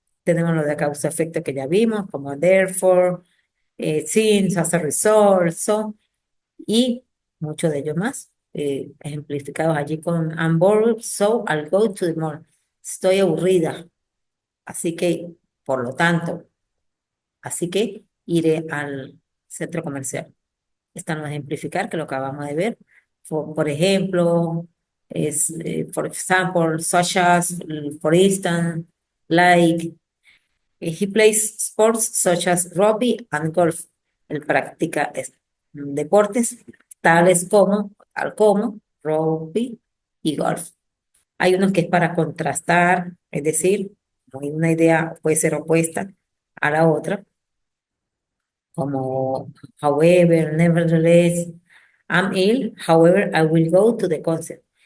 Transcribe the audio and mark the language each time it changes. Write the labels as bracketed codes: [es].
[es] Tenemos lo de causa-efecto que ya vimos, como [en] therefore, since, as a result, so, [es] y muchos de ellos más, ejemplificados allí con [en] I'm bored, so I'll go to the mall. [es] Estoy aburrida, así que, por lo tanto, así que iré al centro comercial. Están a ejemplificar que lo acabamos de ver. Por ejemplo, [en] for example, such as, for instance, like, he plays sports such as rugby and golf. [es] Él practica deportes tal como rugby y golf. Hay unos que es para contrastar, es decir, una idea puede ser opuesta a la otra, como [en] however, nevertheless, I'm ill, however, I will go to the concert.